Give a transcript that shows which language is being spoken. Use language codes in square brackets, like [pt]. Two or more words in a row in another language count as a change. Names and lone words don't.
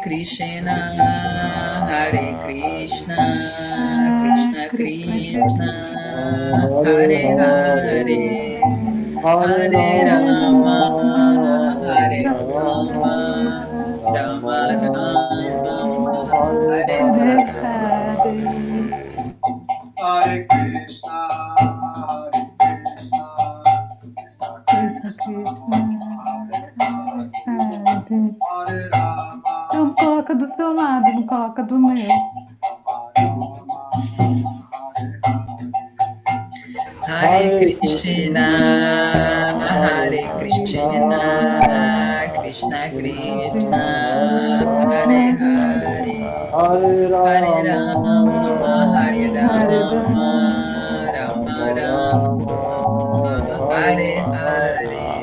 [sa] Hare Krishna, Hare Krishna, Krishna Krishna, Hare Hare, Hare Rama, Hare Rama, Rama Rama, Hare Hare. Hare Krishna, Hare Krishna, Krishna Krishna, Hare Rama. [pt] Então coloca do seu lado, não coloca do meu. [sa] Hare Krishna, Hare Krishna, Krishna Krishna, Hare Hare, Hare Rama, Hare Rama, Rama Rama, Hare Hare.